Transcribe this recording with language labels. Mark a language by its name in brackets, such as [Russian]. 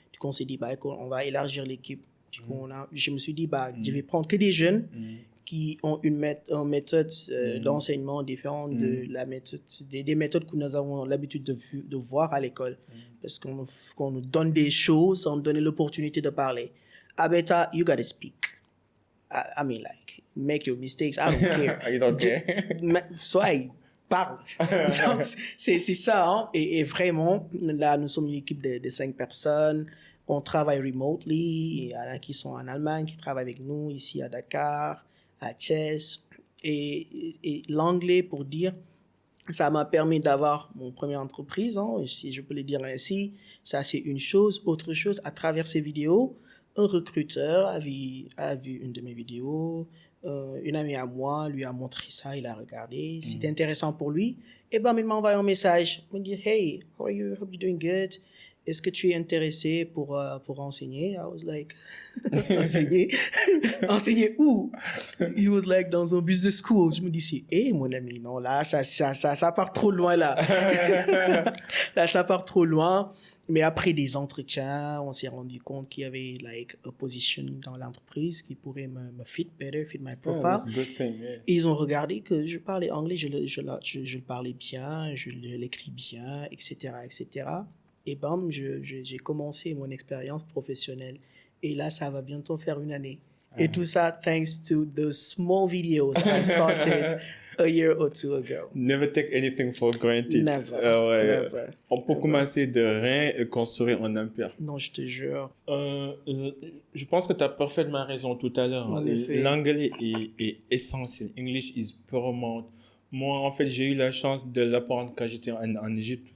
[French] On s'est dit, on va élargir l'équipe. Du coup, je me suis dit, je vais prendre que des jeunes qui ont une méthode d'enseignement différente de la méthode, des méthodes que nous avons l'habitude de voir à l'école. Parce qu'on nous donne des choses sans nous donner l'opportunité de parler. [English] Beta, you gotta speak. I mean, like, make your mistakes. I don't care. You don't care. [French] Sois, parle. Donc, c'est ça. Hein? Et vraiment, là, nous sommes une équipe de 5 personnes. On travaille remotely. Il y en a qui sont en Allemagne, qui travaillent avec nous ici à Dakar, à Thiès. Et l'anglais, pour dire, ça m'a permis d'avoir mon première entreprise, hein, si je peux le dire ainsi. Ça, c'est une chose. Autre chose, à travers ces vidéos, un recruteur a vu une de mes vidéos. Une amie à moi lui a montré ça, il a regardé. C'était intéressant pour lui. Et il m'a envoyé un message. Il m'a dit, [English] hey, how are you? Hope you're doing good. [French] Est-ce que tu es intéressé pour enseigner? [English] I was like, [French] enseigner? Enseigner où? [English] He was like, [French] dans un business school. Je me dis, mon ami, non, là, ça part trop loin, là. Là, ça part trop loin. Mais après des entretiens, on s'est rendu compte qu'il y avait [English] a position [French] dans l'entreprise qui pourrait me [English] fit my profile. That's a good thing, yeah. [French] Et ils ont regardé que je parlais anglais, je le parlais bien, je l'écris bien, etc., etc. Et j'ai commencé mon expérience professionnelle. Et là, ça va bientôt faire 1 année. Et tout ça, [English] thanks to those small videos I started a year or 2 ago. Never take anything for granted. Never. Never. [French] On peut commencer de rien et construire un empire. Non, je te jure. Je pense que tu as parfaitement raison tout à l'heure. En effet. L'anglais est essentiel. [English] English is paramount [French] Moi, en fait, j'ai eu la chance de l'apprendre quand j'étais en Égypte.